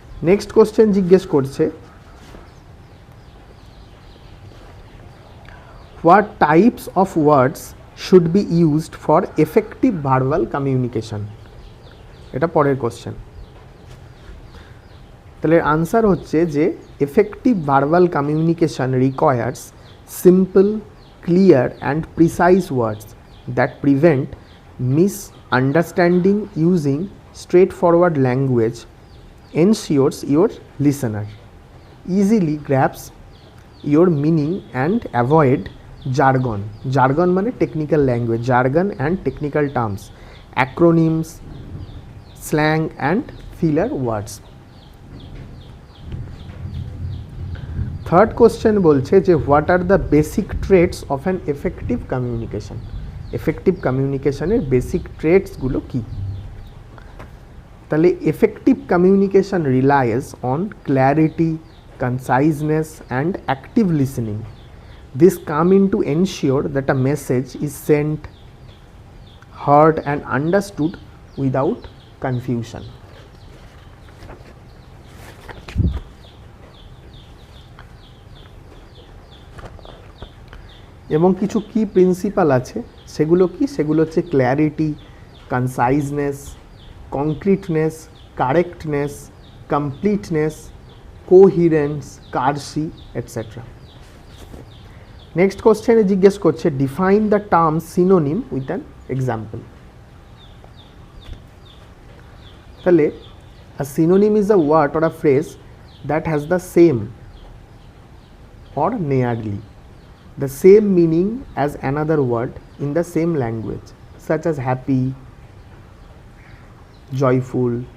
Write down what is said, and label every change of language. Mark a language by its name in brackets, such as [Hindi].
[English] next question [Bangla] জিজ্ঞেস করছে [English] what types of words should be used for effective verbal communication, [Bangla] এটা পরের question. তাহলে আনসার হচ্ছে যে [English] effective verbal communication requires simple, clear and precise words that prevent misunderstanding. Using straightforward language ensures your listener easily grasps your meaning and avoid jargon. Jargon মানে technical language, jargon and technical terms, acronyms, slang and filler words. Third question [Bangla] বলছে যে [English] What are the basic traits of an effective communication. Effective কমিউনিকেশনের basic ট্রেটসগুলো [Bangla] কী? তাহলে [English] Effective communication relies on clarity, conciseness and active listening. This come in to ensure that a message is sent, heard and understood without confusion. [Bangla] এবং কিছু কি principal আছে, সেগুলো কি? সেগুলো হচ্ছে clarity, কনসাইজনেস, কংক্রিটনেস, correctness, completeness, কোহিরেন্স, কার্সি etcetera. [English] next কোশ্চেনে [Bangla] জিজ্ঞেস করছে [English] Define the term synonym with an example. তাহলে a synonym is a word or a phrase that has the same or nearly the same meaning as another word in the same language, such as happy, joyful.